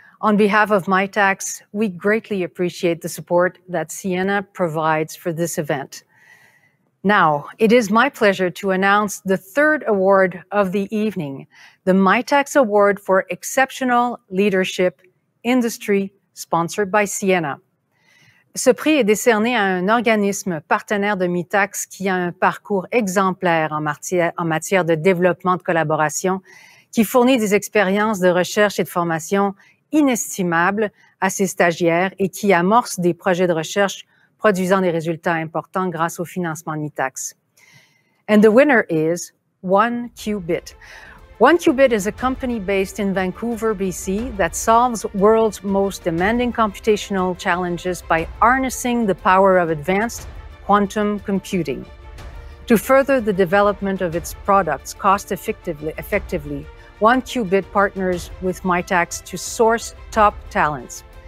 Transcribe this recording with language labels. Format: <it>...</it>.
<en>On behalf of Mitacs, we greatly appreciate the support that Sienna provides for this event. Now, it is my pleasure to announce the third award of the evening, the Mitacs Award for Exceptional Leadership Industry, sponsored by Sienna.</en> <fr>Ce prix est décerné à un organisme partenaire de Mitacs qui a un parcours exemplaire en matière de développement de collaboration, qui fournit des expériences de recherche et de formation inestimables à ses stagiaires et qui amorce des projets de recherche produisant des résultats importants grâce au financement de Mitacs.</fr> <en>And the winner is 1QBit. 1QBit is a company based in Vancouver, BC, that solves world's most demanding computational challenges by harnessing the power of advanced quantum computing. To further the development of its products cost-effectively, 1QBit partners with Mitacs to source top talents.</en>